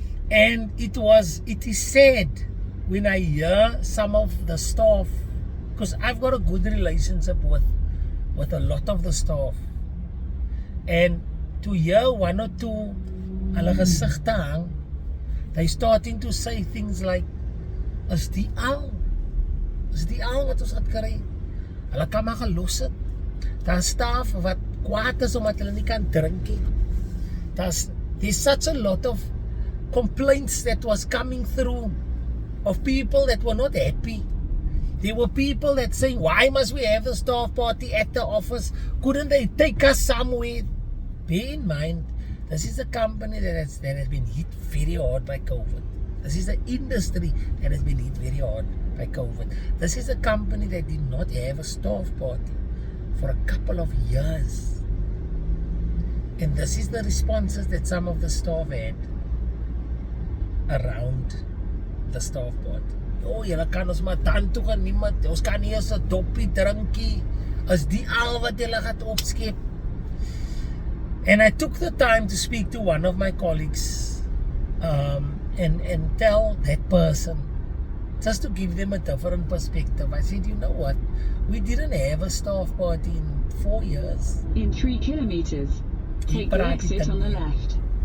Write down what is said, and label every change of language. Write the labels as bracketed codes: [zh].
[en] And it is sad when I hear some of the staff, because I've got a good relationship with a lot of the staff, and to hear one or two [af] hulle gesigte hang, [en] they starting to say things like, [af] is die al wat ons gaan kry, hulle kan maar gelos het. Daar staff wat kwaad is omdat hulle nie kan drink nie. [en] There's such a lot of complaints that was coming through of people that were not happy. There were people that saying, why must we have the staff party at the office? Couldn't they take us somewhere? Bear in mind, this is a company that has been hit very hard by COVID. This is an industry that has been hit very hard by COVID. This is a company that did not have a staff party for a couple of years. And this is the responses that some of the staff had around the staff party. [af] Oh, julle kan ons maar dan toe gaan, niemand, ons kan nie eens 'n doppie drinkie, is die al wat julle gaan opskep. [en] And I took the time to speak to one of my colleagues and tell that person, just to give them a different perspective. I said, you know what, we didn't have a staff party in 4 years. In 3 kilometers, take the exit on the left.